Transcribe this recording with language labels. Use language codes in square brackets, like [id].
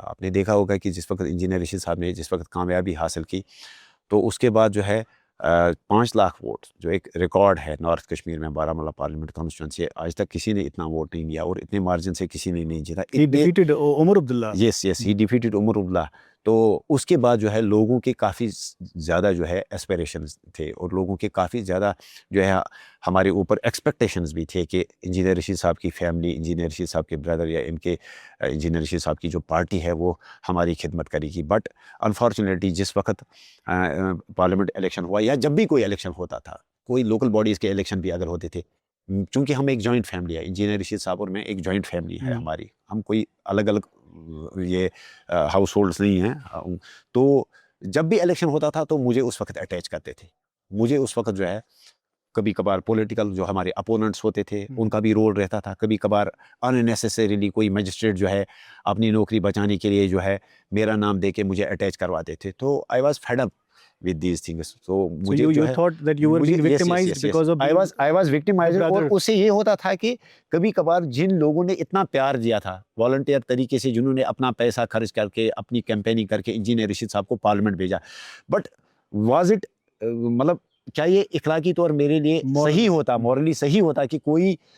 [ur] آپ نے دیکھا ہوگا کہ جس وقت انجینئر رشید صاحب نے جس وقت کامیابی حاصل کی, تو اس کے بعد جو ہے 5 لاکھ ووٹ جو ایک ریکارڈ ہے نارتھ کشمیر میں, بارہمولہ پارلیمنٹ کانسٹیچوئنسی, آج تک کسی نے اتنا ووٹ نہیں لیا اور اتنے مارجن سے کسی نے نہیں جیتا. [en] He defeated Omar Abdullah. Yes, he defeated Omar Abdullah. [ur] تو اس کے بعد جو ہے لوگوں کے کافی زیادہ جو ہے اسپیریشنز تھے, اور لوگوں کے کافی زیادہ جو ہے ہمارے اوپر ایکسپیکٹیشنز بھی تھے کہ انجینئر رشید صاحب کی فیملی, انجینئر رشید صاحب کے بردر, یا ان کے انجینئر رشید صاحب کی جو پارٹی ہے وہ ہماری خدمت کرے گی. بٹ انفارچونیٹلی جس وقت پارلیمنٹ الیکشن ہوا, یا جب بھی کوئی الیکشن ہوتا تھا, کوئی لوکل باڈیز کے الیکشن بھی اگر ہوتے تھے, چونکہ ہم ایک جوائنٹ فیملی ہے, انجینئر رشید صاحب اور میں ایک جوائنٹ فیملی ہے ہماری, ہم کوئی الگ الگ یہ ہاؤس ہولڈس نہیں ہیں. تو جب بھی الیکشن ہوتا تھا تو مجھے اس وقت اٹیچ کرتے تھے. مجھے اس وقت جو ہے کبھی کبھار پولیٹیکل جو ہمارے اپوننٹس ہوتے تھے ان کا بھی رول رہتا تھا, کبھی کبھار اننیسیسریلی کوئی میجسٹریٹ جو ہے اپنی نوکری بچانے کے لیے جو ہے میرا نام دے کے مجھے اٹیچ کرواتے تھے. تو [en] I was fed up with these things. So you thought that you were being victimized because of I was victimized. [ur] اور اس سے یہ ہوتا تھا کہ کبھی کبھار جن لوگوں نے اتنا پیار دیا تھا والنٹیئر طریقے سے, جنہوں نے اپنا پیسہ خرچ کر کے اپنی کیمپیننگ کر کے انجینئر رشید صاحب کو پارلیمنٹ بھیجا, [en] but was it [ur] مطلب کیا یہ اخلاقی طور میرے لیے صحیح ہوتا, مورلی صحیح ہوتا کہ کوئی